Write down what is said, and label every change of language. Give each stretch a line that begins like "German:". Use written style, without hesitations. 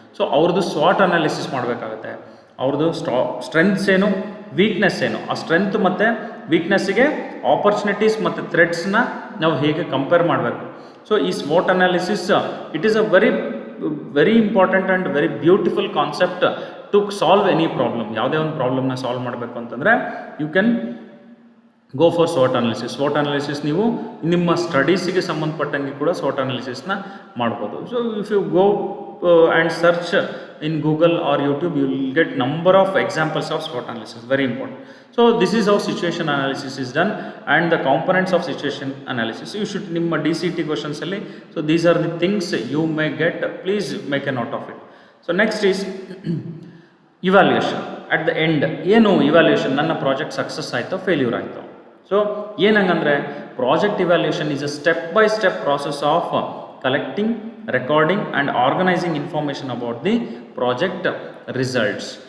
Kannada: So avrdu SWOT analysis ಮಾಡಬೇಕಾಗುತ್ತೆ. ಅವ್ರದ್ದು strengths ಏನು, ವೀಕ್ನೆಸ್ ಏನು, ಆ ಸ್ಟ್ರೆಂತ್ ಮತ್ತು ವೀಕ್ನೆಸ್ಸಿಗೆ ಆಪರ್ಚುನಿಟೀಸ್ ಮತ್ತು ಥ್ರೆಟ್ಸ್ನ ನಾವು ಹೇಗೆ ಕಂಪೇರ್ ಮಾಡಬೇಕು.
English: So ಈ SWOT analysis it is a very important and very beautiful concept to solve any problem.
Kannada: ಯಾವುದೇ ಒಂದು ಪ್ರಾಬ್ಲಮ್ನ ಸಾಲ್ವ್ ಮಾಡಬೇಕು ಅಂತಂದರೆ you can go for SWOT analysis. SWOT analysis ನೀವು ನಿಮ್ಮ ಸ್ಟಡೀಸಿಗೆ ಸಂಬಂಧಪಟ್ಟಂಗೆ ಕೂಡ SWOT ಅನಾಲಿಸಿಸ್ನ ಮಾಡ್ಬೋದು.
English: So if you go and search in Google or YouTube, you will get number of examples of SWOT analysis. Very important. So this is how situation analysis is done, and the components of situation analysis you should
Kannada: nimma DCT questions alli.
English: So these are the things you may get. Please make a note of it. So next is
Kannada: evaluation at the end ಏನು evaluation, ನನ್ನ project success ಆಯಿತೋ failure ಆಯಿತು. So ಏನಂಗಂದರೆ
English: Project evaluation is a step by step process of collecting, recording and organising information about the project results.